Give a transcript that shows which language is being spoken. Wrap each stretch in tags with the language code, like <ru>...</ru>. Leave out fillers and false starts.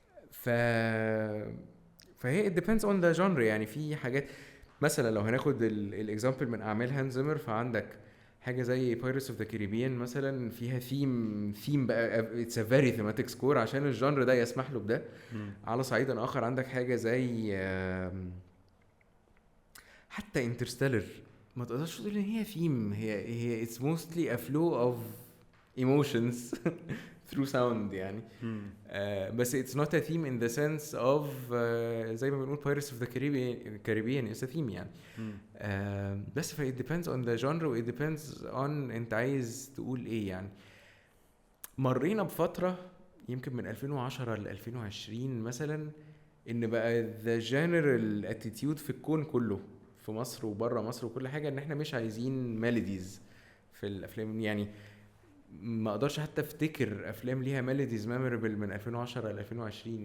<en>فهي it depends on the genre.</en> <ar>يعني في حاجات مثلا لو هناخد الاكزامبل من اعمال هانز زيمر، فعندك حاجه زي Pirates of the Caribbean مثلا فيها ثيم بقى</ar> <en>it's a very thematic score</en> <ar>عشان الجانر ده يسمح له بده. على صعيد اخر عندك حاجه زي حتى انترستيلر، ما تقدرش تقول ان هي ثيم، هي</ar> <en>it's mostly a flow of emotions through sound</en> <ar>يعني.</ar> <en>بس it's not a theme in the sense of</en> <ar>زي ما بنقول</ar> <en>Pirates of the Caribbean is a theme يعني. بس it depends on the genre و it depends on</en> <ar>انت عايز تقول ايه يعني. مرينا بفترة يمكن من 2010 ل 2020 مثلا ان بقى</ar> <en>the general attitude</en> <ar>في الكون كله في مصر وبره مصر وكل حاجة ان احنا مش عايزين melodies في الافلام. يعني ما اقدرش حتى افتكر افلام ليها ميلوديز ميموربل من 2010 ل 2020.</ar>